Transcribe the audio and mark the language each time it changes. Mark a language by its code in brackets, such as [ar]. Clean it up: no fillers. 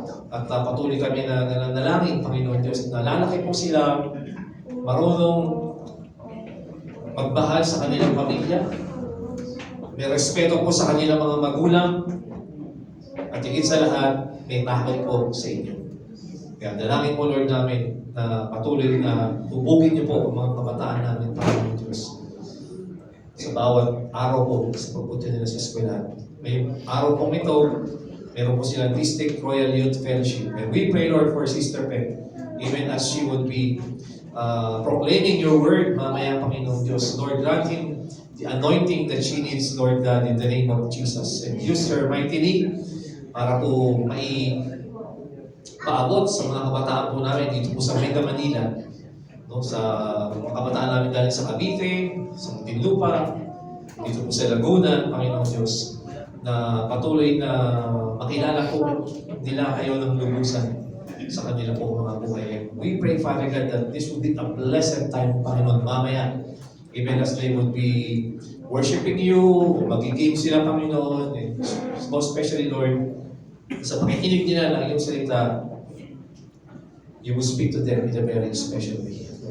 [tl] At patuloy kami na nanalangin, Panginoon Diyos, na lalaki po sila marunong magmahal sa kanilang pamilya, may respeto po sa kanilang mga magulang, at higit sa lahat, may takot po sa inyo. Kaya dalangin po, Lord, namin na patuloy na hubugin niyo po ang mga kabataan namin, Panginoon Diyos. Sa bawat araw po, sa pagpunta nila sa eskwelahan. May araw pong ito, meron po silang District Royal Youth Fellowship. [en] And we pray, Lord, for Sister Pet, even as she would be proclaiming your word, [tl] mamaya, Panginoon Diyos. [en] Lord, grant him the anointing that she needs, Lord God, in the name of Jesus. And use her mightily [tl] para po paabot sa mga kabataan po namin dito po sa Mega Manila. No, sa mga kabataan namin galing sa Cavite, sa Muntinlupa, dito po sa Laguna, Panginoon Diyos, na patuloy na makilala po nila kayo ng lubusan sa kanila po mga buhay. [en] We pray, Father God, that this would be a blessed time, [tl] Panginoon, mamaya. [en] Even as they would be worshiping you, [tl] magiging sila, Panginoon, [en] and most especially, Lord, [tl] sa pakikinig nila ng iyong salita, [en] you will speak to them in a very special way.